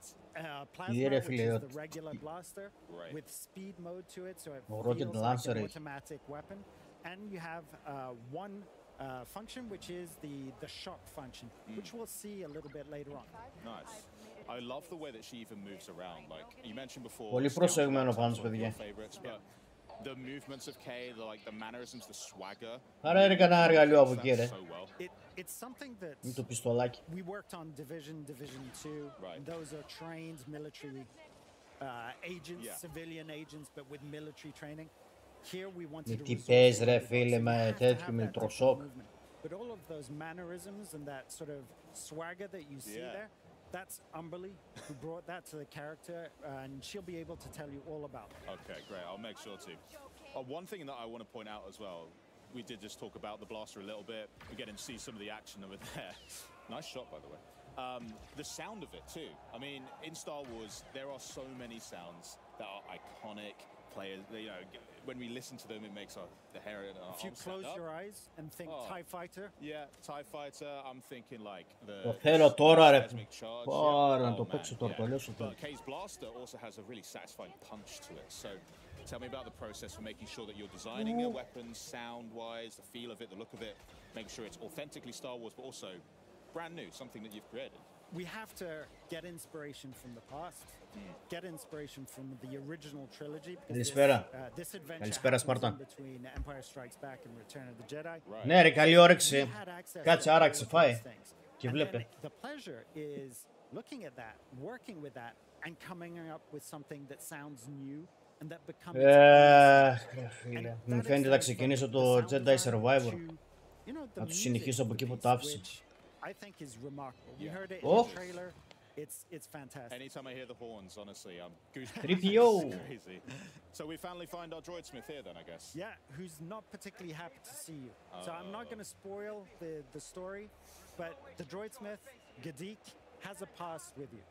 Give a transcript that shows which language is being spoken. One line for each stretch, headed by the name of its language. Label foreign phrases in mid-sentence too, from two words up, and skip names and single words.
English: Plasma, which is the regular blaster with speed mode to it, so it feels like an automatic weapon. And you have one function, which is the shock function, which we'll see a little bit later on. Nice. I love the way that she even moves around. Like you mentioned before,
Greek: Πολύ προσεγμένο πάνω σου, παιδιά.
English: The movements of Kay, the mannerisms, the swagger.
Greek: Άρα είναι κανένα εργαλείο από εκεί, ρε.
English: It's something that
Greek: Είναι το πιστολάκι.
English: we worked on Division 2. Right. Those are trained military agents, civilian agents, but with military training. Here we wanted to
Greek: Τι παίζει, ρε φίλε, με τέτοιο με ηλεκτροσόκ.
English: But all of those mannerisms and that sort of swagger that you see there, that's Umberly, who brought that to the character, and she'll be able to tell you all about it. Okay, great. I'll make sure to. One thing that I want to point out as well, we did just talk about the blaster a little bit. We're getting to see some of the action over there. Nice shot, by the way. The sound of it, too. I mean, in Star Wars, there are so many sounds that are iconic. Players, you know, when we listen to them, it makes the hair on our If you close your eyes and think TIE Fighter. Yeah, TIE Fighter, I'm thinking like the...
Greek: Το θέλω τώρα, ρε.
English: Charge.
Greek: Πάρα να το παίξω τώρα, το λέω σου τώρα.
English: But Kay's blaster also has a really satisfying punch to it. So tell me about the process for making sure that you're designing your weapons sound-wise, the feel of it, the look of it, making sure it's authentically Star Wars, but also brand new, something that you've created. We have to get inspiration from the past, get inspiration from the original trilogy. This adventure happens between Empire Strikes Back and Return of the Jedi.
Greek: Ναι, ρε, καλή όρεξη. Κάτσε, άραξε, φάει. Και βλέπε.
English: The pleasure is looking at that, working with that, and coming up with something that sounds new and that becomes.
Greek: Φίλε, μου φαίνεται να ξεκινήσω το Jedi Survivor. Να του συνεχίσω από εκεί που το άφησα.
English: I think is remarkable. You heard it in the trailer. It's fantastic. Anytime I hear the horns, honestly, I'm goosebumps. 3PO. Crazy. So we finally find our droid smith here then, I guess. Yeah, who's not particularly happy to see you. So I'm not going to spoil the story, but the droid smith, Gadik, has a past with you.